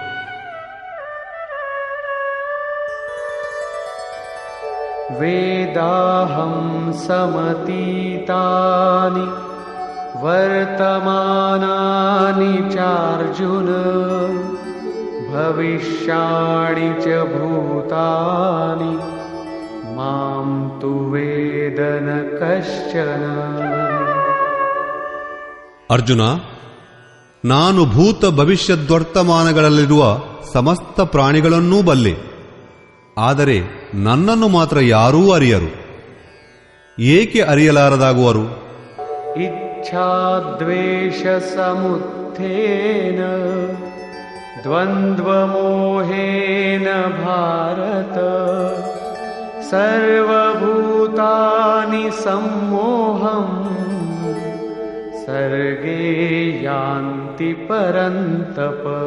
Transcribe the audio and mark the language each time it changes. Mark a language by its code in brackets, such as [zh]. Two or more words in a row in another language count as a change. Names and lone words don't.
[sa] ವೇದಾಹಂ ಸಮತೀತಾನಿ ವರ್ತಮಾನಾನಿ ಚಾರ್ಜುನ ಭವಿಷ್ಯಾಣಿ ಚ ಭೂತಾನಿ ಮಾಂ ತು ವೇದ ನ ಕಶ್ಚನ. [kn] ಅರ್ಜುನ, ನಾನು ಭೂತ ಭವಿಷ್ಯದ್ವರ್ತಮಾನಗಳಲ್ಲಿರುವ ಸಮಸ್ತ ಪ್ರಾಣಿಗಳನ್ನೂ ಬಲ್ಲೆ. ಆದರೆ ನನ್ನನ್ನು ಮಾತ್ರ ಯಾರೂ ಅರಿಯರು. ಏಕೆ ಅರಿಯಲಾರದಾಗುವರು? [sa] ಇಚ್ಛಾದ್ವೇಷ ಸಮುತ್ಥೇನ ದ್ವಂದ್ವಮೋಹೇನ ಭಾರತ ಸರ್ವಭೂತಾನಿ ಸಮ್ಮೋಹಂ ಸರ್ಗೇ ಯಾಂತಿ ಪರಂತಪ.